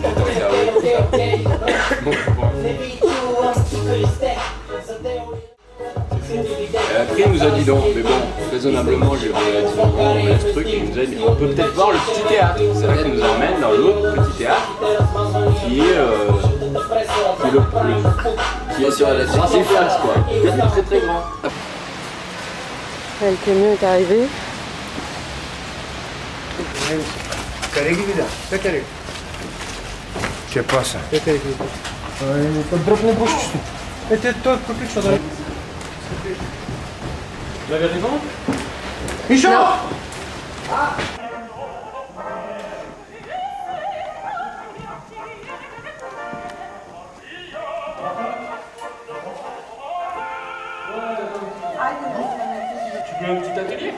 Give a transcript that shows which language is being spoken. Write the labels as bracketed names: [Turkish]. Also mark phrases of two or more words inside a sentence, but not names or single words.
[French] Après, il nous a dit non, mais bon, raisonnablement, je lui ai dit non, ce truc, il nous a dit on peut peut-être voir le petit théâtre. C'est là qu'il nous emmène dans l'autre petit théâtre qui est sur la troisième place, quoi. Il est très très grand. Le camion est arrivé. [Bulgarian] Че паса? Дропни бушчето. Той приключва да... [French] Vous avez raison? Michel! Tu veux un petit atelier?